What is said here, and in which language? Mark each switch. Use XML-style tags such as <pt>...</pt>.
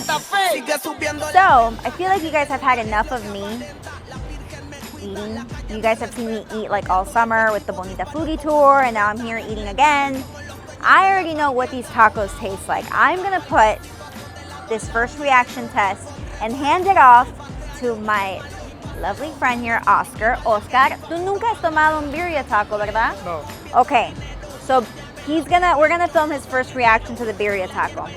<en>So, I feel like you guys have had enough of me eating. You guys have seen me eat like all summer with the Bonita Foodie Tour, and now I'm here eating again. I already know what these tacos taste like. I'm gonna put this first reaction test and hand it off to my lovely friend here, Oscar.</en> <es>Oscar, tú nunca has tomado un birria taco, ¿verdad? No.</es> <en>Okay, so we're gonna film his first reaction to the birria taco.</en>